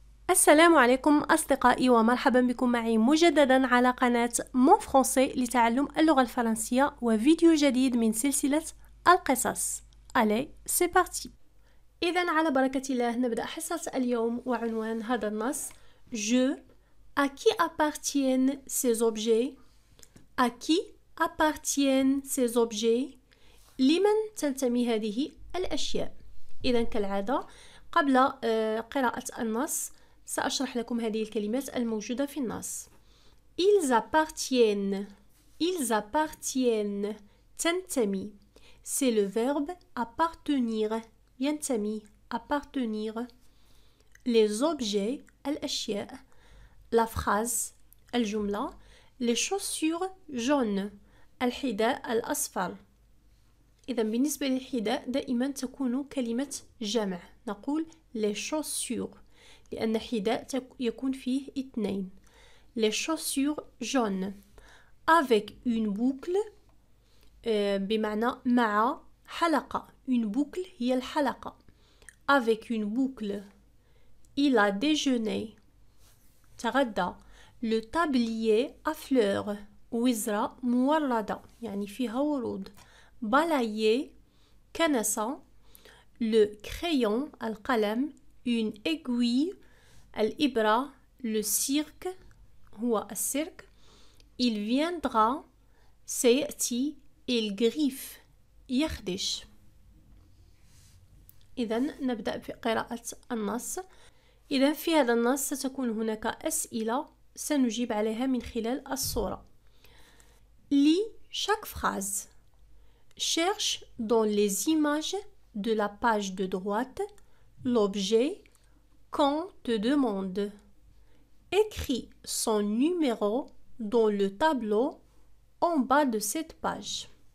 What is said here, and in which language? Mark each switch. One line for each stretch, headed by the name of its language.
Arabic: السلام عليكم أصدقائي ومرحبا بكم معي مجددا على قناة مون فرونسي لتعلم اللغة الفرنسية وفيديو جديد من سلسلة القصص.
French: Allez, c'est parti.
Arabic: إذن على بركة الله نبدأ حصة اليوم وعنوان هذا النص
French: Je, à qui appartiennent ces objets? À qui appartiennent ces objets?
Arabic: لمن تنتمي هذه الأشياء؟ إذن كالعادة قبل قراءة النص سأشرح لكم هذه الكلمات الموجودة في النص.
French: Ils appartiennent. Ils appartiennent.
Arabic: تنتمي.
French: C'est le verbe appartenir.
Arabic: ينتمي.
French: Appartenir. Les objets.
Arabic: الأشياء.
French: La phrase.
Arabic: الجملة.
French: Les chaussures jaunes.
Arabic: الحذاء الأصفر. إذا بالنسبة للحذاء دائما تكون كلمة جمع. نقول
French: les chaussures.
Arabic: لأن حذاء يكون فيه اثنين.
French: Les chaussures jaunes. Avec une boucle.
Arabic: بمعنى مع حلقة.
French: Une boucle
Arabic: هي الحلقة.
French: Avec une boucle. Il a déjeuné.
Arabic: تغدى.
French: Le tablier à fleurs.
Arabic: وزرة موردة. يعني فيها ورود.
French: Balayer.
Arabic: كنسة.
French: Le crayon.
Arabic: القلم.
French: Une aiguille.
Arabic: الإبرة.
French: Le cirque.
Arabic: هو السيرك.
French: Il viendra.
Arabic: سيأتي.
French: Il griffe.
Arabic: يخدش. إذن نبدأ بقراءة النص. إذن في هذا النص ستكون هناك أسئلة سنجيب عليها من خلال الصورة.
French: Lis chaque phrase. Cherche dans les images de la page de droite l'objet qu'on te demande. Écris son numéro dans le tableau en bas de cette page.